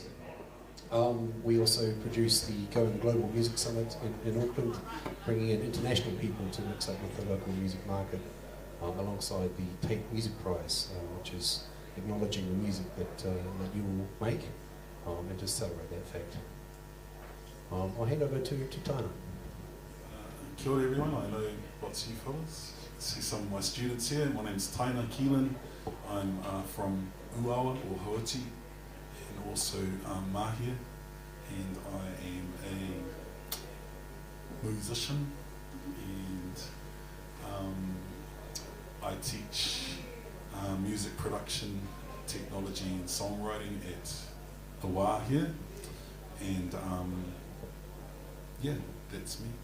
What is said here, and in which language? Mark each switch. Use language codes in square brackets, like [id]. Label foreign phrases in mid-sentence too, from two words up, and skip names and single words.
[en] We also produce the Going Global Music Summit in Auckland, bringing in international people to mix up with the local music market, alongside the Tate Music Prize, which is acknowledging the music that you all make, and just celebrate that fact. I'll hand over to Taina. [mi] Kia ora [en] everyone, I know lots of you fellas. See some of my students here. My name's Taina Keelan. I'm from Uawa or Haoti, and also Mahia, and I am a musician, and I teach music production, technology and songwriting at the Wā here, and yeah, that's me.